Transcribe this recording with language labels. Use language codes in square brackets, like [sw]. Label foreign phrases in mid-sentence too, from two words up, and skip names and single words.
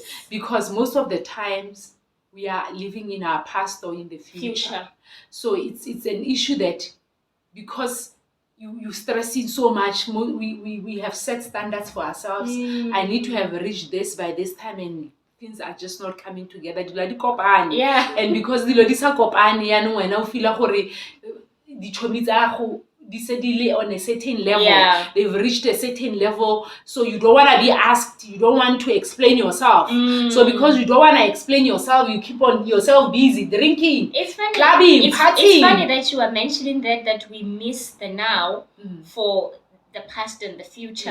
[en] Because most of the times we are living in our past or in the future. So it's an issue that because you stressing so much, we have set standards for ourselves. I need to have reached this by this time, and things are just not coming together. Yeah. And because [tn] dilo di sa kopane yanong wena o feel gore dichomi tsa go di se di le [en] on a certain level, they've reached a certain level, so you don't want to be asked, you don't want to explain yourself. So because you don't want to explain yourself, you keep on yourself busy drinking, clubbing, partying. It's funny that you are mentioning that we miss the now for the past and the future.